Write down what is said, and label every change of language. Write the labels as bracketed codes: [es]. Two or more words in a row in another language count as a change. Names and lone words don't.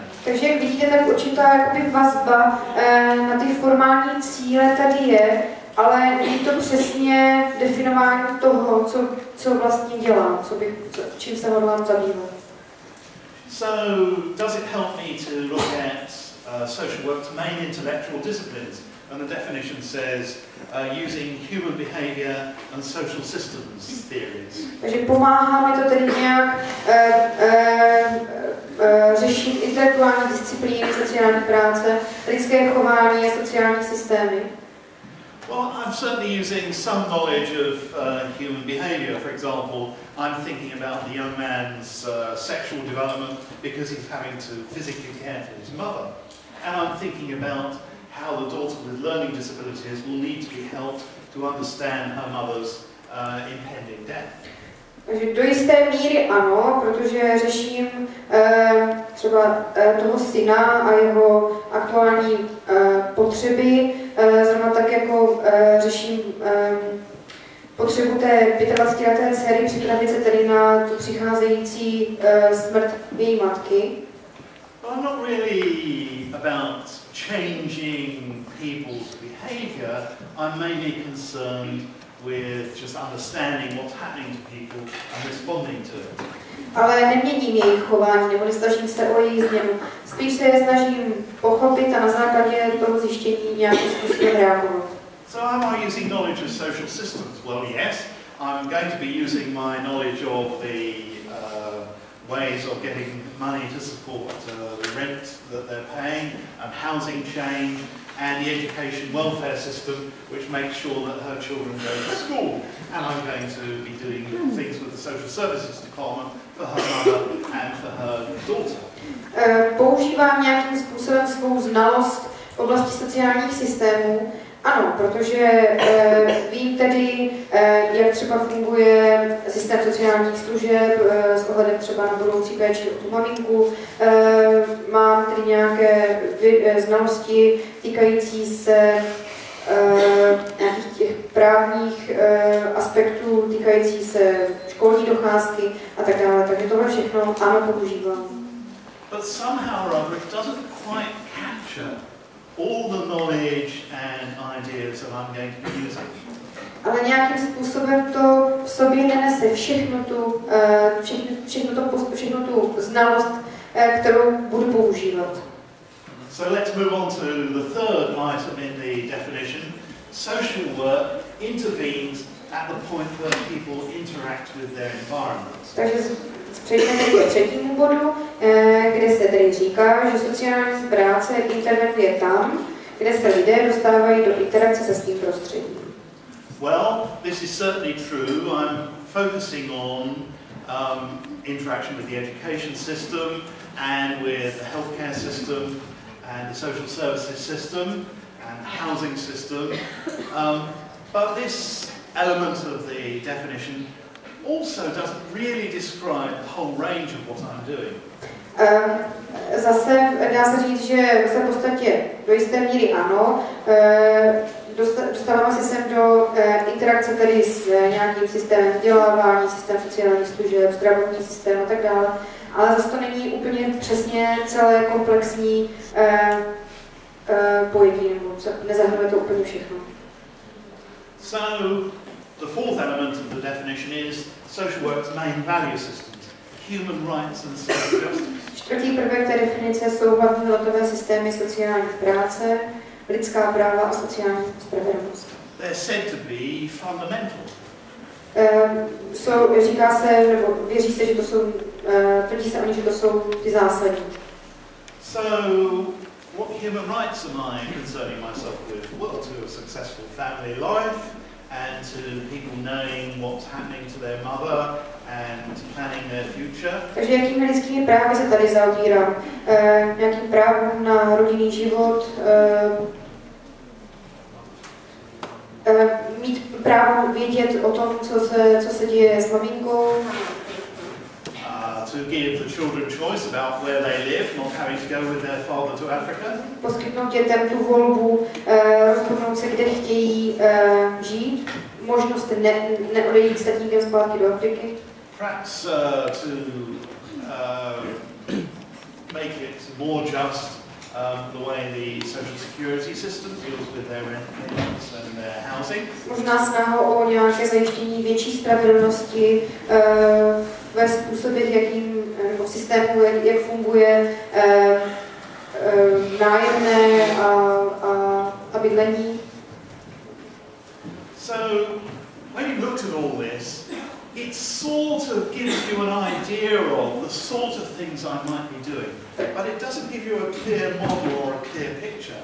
[cs] Takže jak vidíte, tak určitá jakoby vazba na ty formální cíle tady je, ale není to přesně definování toho, co vlastně dělám, čím se hodlám zabývat. [en] So, does it help me to look at social work's main intellectual disciplines? And the definition says using human behavior and social systems theories. [cs] Takže pomáhá mi to tedy nějak řešit intelektuální disciplíny, sociální práce, lidské chování a sociální systémy. [en] Well, I'm certainly using some knowledge of human behavior. For example, I'm thinking about the young man's sexual development because he's having to physically care for his mother. And I'm thinking about how the daughter with learning disabilities will need to be helped to understand her mother's impending death. [cs] Takže do jisté míry ano, protože řeším třeba toho syna a jeho aktuální potřeby, zrovna tak jako řeším potřebu té 25leté dcery připravit se tedy na tu přicházející smrt její matky. [en] I'm not really about changing people's behaviour. I'm mainly concerned with just understanding what's happening to people and responding to it. [cs] Ale neměním jejich chování, nebo nesnažím se o jejich změnu. Spíš se je snažím pochopit a na základě toho zjištění nějakým způsobem reagovat. [en] So am I using knowledge of social systems? Well, yes. I'm going to be using my knowledge of the ways of getting money to support the rent that they're paying and housing change and the education welfare system which makes sure that her children go to school. And I'm going to be doing things with the social services department for her mother and for her daughter. [cs] Používám nějakým způsobem svou znalost v oblasti sociálních systémů. Ano, protože vím tedy, jak třeba funguje systém sociálních služeb s ohledem třeba na budoucí péči o tu maminku. Mám tedy nějaké znalosti týkající se nějakých těch právních aspektů, týkající se školní docházky a tak dále. Takže tohle všechno ano používám. [en] But somehow or other it doesn't quite capture all the knowledge and ideas that I'm going to be using. [cs] Ale nějakým způsobem to v sobě nenese všechnu tu znalost, kterou budu používat. [en] So let's move on to the third item in the definition. Social work intervenes at the point where people interact with their environment. [cs] Takže přejdeme k třetímu bodu, kde se tedy říká, že sociální práce intervenuje tam, kde se lidé dostávají do interakce se svým prostředím. [en] Well, this is certainly true. I'm focusing on interaction with the education system and with the healthcare system and the social services system and housing system. But this element of the definition also doesn't really describe the whole range of what I'm doing. [cs] Zase dá se říct, že se v podstatě do jisté míry ano. Dostáváme se sem do interakce tedy s nějakým systémem vzdělávání, systém sociálních služeb, zdravotní systém a tak dále. Ale zase to není úplně přesně celé komplexní pojetí, nebo nezahrnuje to úplně všechno. [en] So, The fourth element of the definition is social work's main value systems, human rights and social justice. [cs] Čtvrtý prvek té definice jsou hlavní hodnotové systémy sociální práce, lidská práva a sociální spravedlnost. [en] They're said to be fundamental. [cs] Říká se, nebo věří se, že to jsou, tvrdí se o nich, že to jsou ty zásadní. [en] So, what human rights am I concerning myself with? Well, to a successful family life and to people knowing what's happening to their mother and planning their future. [cs] Takže jakými lidskými právy se tady zaobírám? Nějakým právem na rodinný život, mít právo vědět o tom, co se děje s maminkou. [en] To give the children choice about where they live, not having to go with their father to Africa. [cs] Poskytnout dětem tu volbu, rozhodnout se, kde chtějí žít, možnost neodejít s tatínkem zpátky do Afriky. [en] Perhaps to make it more just the way the social security system deals with their rent payments and their housing. [cs] Možná snahou o nějaké zajištění větší spravedlnosti ve způsobě, v systému, jak funguje nájemné a bydlení. [en] So, when you looked at all this, it sort of gives you an idea of the sort of things I might be doing, but it doesn't give you a clear model or a clear picture.